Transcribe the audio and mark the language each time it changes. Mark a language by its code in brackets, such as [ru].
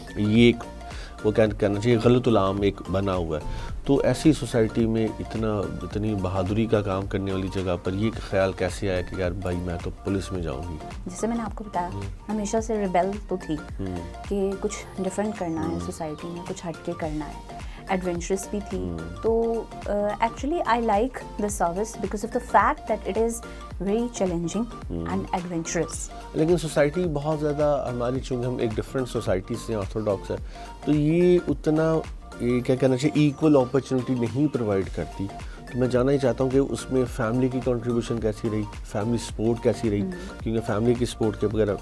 [ur] یہ ایک وہ کہنا چاہیے غلط العام ایک بنا ہوا ہے. تو ایسی سوسائٹی میں اتنی بہادری کا کام کرنے والی جگہ پر یہ خیال کیسے آیا کہ یار بھائی میں تو پولیس میں جاؤں گی؟ جیسے میں نے آپ کو بتایا, ہمیشہ سے ریبیل تو تھی کہ کچھ ڈفرینٹ کرنا ہے سوسائٹی میں, کچھ ہٹ کے کرنا ہے. ایڈونچرس بھی تھی. [en] تو actually I like the service because of the fact that it is very challenging and adventurous. [ur] لیکن سوسائٹی بہت زیادہ ہماری, چونکہ ہم ایک ڈفرینٹ سوسائٹی سے آرتھوڈاکس ہے, تو یہ اتنا یہ کیا کہنا چاہیے ایکول اپرچونیٹی نہیں پرووائڈ کرتی. تو میں جاننا ہی چاہتا ہوں کہ اس میں فیملی کی کنٹریبیوشن کیسی رہی, فیملی سپورٹ کیسی رہی, کیونکہ فیملی کی سپورٹ کے بغیر.